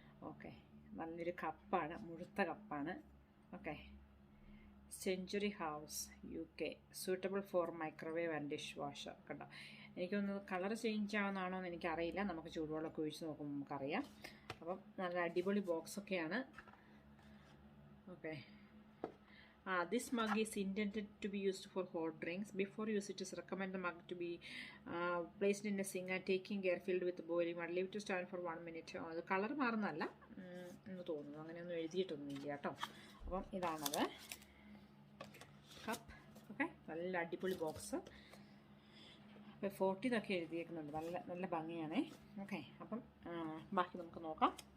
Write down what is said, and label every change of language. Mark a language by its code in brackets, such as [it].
[en] okay, [ml] നല്ലൊരു കപ്പാണ്, മുഴുത്ത കപ്പാണ്. [en] Okay, century house UK, suitable for microwave and dish washer. [ml] കണ്ടോ, എനിക്കൊന്ന് കളർ ചേഞ്ച് ആവുന്നതാണോ എന്ന് എനിക്കറിയില്ല. നമുക്ക് ചൂടുവെള്ളമൊക്കെ ഒഴിച്ച് നോക്കുമ്പോൾ നമുക്കറിയാം. അപ്പം നല്ല അടിപൊളി ബോക്സൊക്കെയാണ്. [en] Okay, this mug is intended to be used for hot drinks. Before use it is recommend the mug to be placed in a sink and taking care filled with boiling water. Leave to stand for 1 minute. [ml] അത് colour മാറുന്നതല്ല എന്ന് തോന്നുന്നു, അങ്ങനെയൊന്നും എഴുതിയിട്ടൊന്നുമില്ല കേട്ടോ. അപ്പം ഇതാണത് cup. Okay, നല്ല അടിപൊളി box. അപ്പോൾ 40 എന്നൊക്കെ എഴുതിയേക്കുന്നുണ്ട്. നല്ല ഭംഗിയാണേ. ഓക്കെ, അപ്പം ബാക്കി നമുക്ക് നോക്കാം.